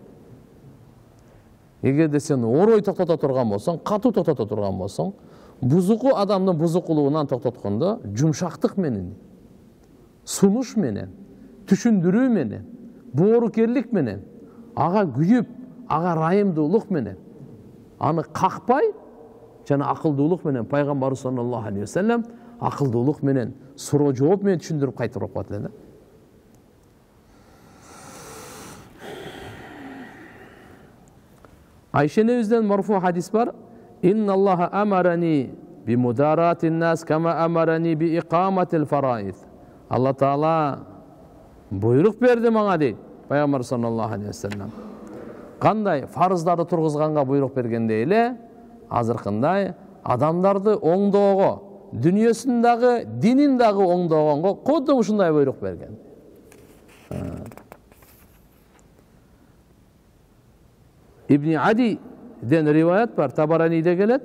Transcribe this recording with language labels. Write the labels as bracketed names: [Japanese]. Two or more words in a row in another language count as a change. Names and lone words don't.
[Kyrgyz] Эгерде сен орой токтото турган болсоң, катуу токтото турган болсоң, бузуку адамдын бузукулугунан токтоткондо жумшактык менен, сунуш менен, түшүндүрүү менен, боорукерлик менен, ага күйүп, ага райымдуулук менен, аны какпай, жана акылдуулук менен пайгамбарыбыз [Arabic] صلى الله عليه وسلم [Kyrgyz] акылдуулук менен, суроо жооп менен түшүндүрүп кайтырып коет эле да. Айша энебизден марфу хадис бар. [Arabic] إن الله أمرني بمداراة الناس كما أمرني بإقامة الفرائض. [Kyrgyz] Алла Таала буйрук берди мага дейт. [Arabic] Пайгамбар صلى الله عليه وسلم. [Kyrgyz] Кандай фарыздарды тургузганга буйрук бергендей эле, азыркындай адамдарды оңдоого, дүнүйөсүн дагы, динин дагы оңдогонго кодо ушундай буйрук берген. Ибн Адиден риваят бар, Табараниде келет.